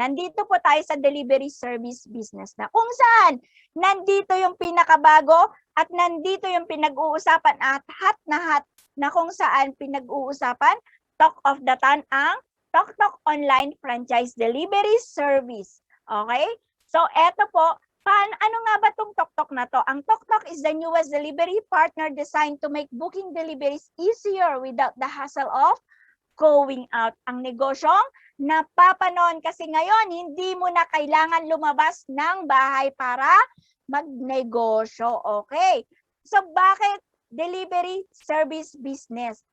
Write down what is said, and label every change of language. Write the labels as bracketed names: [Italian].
[Filipino] Nandito po tayo sa delivery service business na kung saan nandito yung pinakabago at nandito yung pinag-uusapan at hat na kung saan pinag-uusapan, talk of the town, ang Tok Online Franchise Delivery Service. Okay? So, eto po, ano nga ba itong Tok na to? [English] Ang Tok is the newest delivery partner designed to make booking deliveries easier without the hassle of going out. [Filipino] Ang negosyong napapanon kasi ngayon, hindi mo na kailangan lumabas ng bahay para magnegosyo. Okay? So, bakit delivery service business?